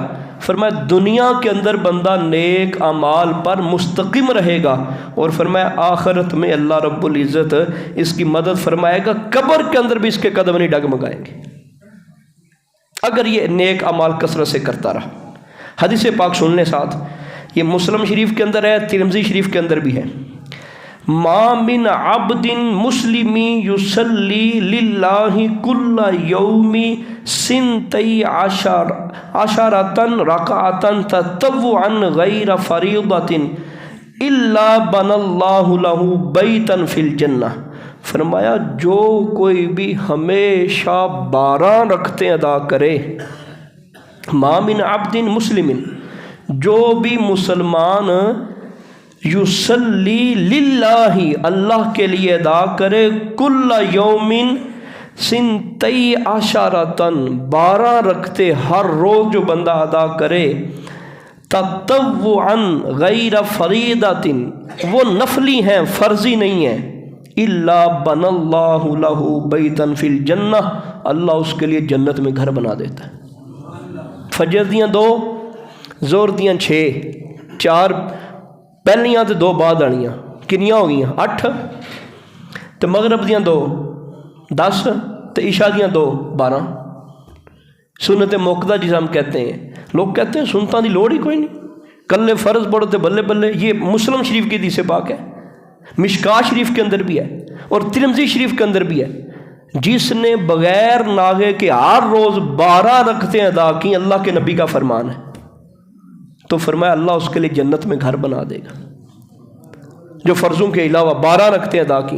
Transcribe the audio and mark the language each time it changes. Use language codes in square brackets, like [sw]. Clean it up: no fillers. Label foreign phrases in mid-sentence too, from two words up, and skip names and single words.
[ur] فرمایا دنیا کے اندر بندہ نیک اعمال پر مستقیم رہے گا، اور فرمایا آخرت میں اللہ رب العزت اس کی مدد فرمائے گا، قبر کے اندر بھی اس کے قدم نہیں ڈگمگائیں گے اگر یہ نیک اعمال کثرت سے کرتا رہا۔ حدیث پاک سننے ساتھ، یہ مسلم شریف کے اندر ہے، ترمذی شریف کے اندر بھی ہے، [ar] ما من عبد مسلم یصلی للہ کل یوم سنتی عشرۃ رکعۃ تطوعا غیر فریضۃ الا بنى اللہ لہ بیتا فی الجنہ۔ [ur] فرمایا جو کوئی بھی ہمیشہ 12 رکعتیں ادا کرے، [ar] ما من عبد مسلم، [ur] جو بھی مسلمان [ar] یصلی للہ [ur] اللہ کے لیے ادا کرے، [ar] کل یومن سنتی عشرۃ [ur] 12 رکعتیں ہر روز جو بندہ ادا کرے، [ar] تطوعا غیر فریضۃ، [ur] وہ نفلی ہیں فرضی نہیں ہیں، [ar] الا بنى اللہ لہ بیتا فی الجنہ، [ur] اللہ اس کے لیے جنت میں گھر بنا دیتا ہے۔ [pa] فجر دیاں 2، زور دیاں 6، 4 پہلیاں تو 2 بعد آنیاں، کنیاں ہو گئیاں 8، تو مغرب دیاں 2 10، تو عشاء دیاں 2 12۔ [ur] سنت موقدہ جسے ہم کہتے ہیں، لوگ کہتے ہیں [pa] سنتاں دی لوڑ ہی کوئی نہیں، کلے فرض پڑھو تے بلے بلے۔ [ur] یہ مسلم شریف کی حدیث پاک ہے، مشکاۃ شریف کے اندر بھی ہے اور ترمذی شریف کے اندر بھی ہے، جس نے بغیر ناغے کے ہر روز 12 رکعتیں ادا کی، اللہ کے نبی کا فرمان ہے، تو فرمایا اللہ اس کے لیے جنت میں گھر بنا دے گا، جو فرضوں کے علاوہ 12 رکعتیں ادا کی۔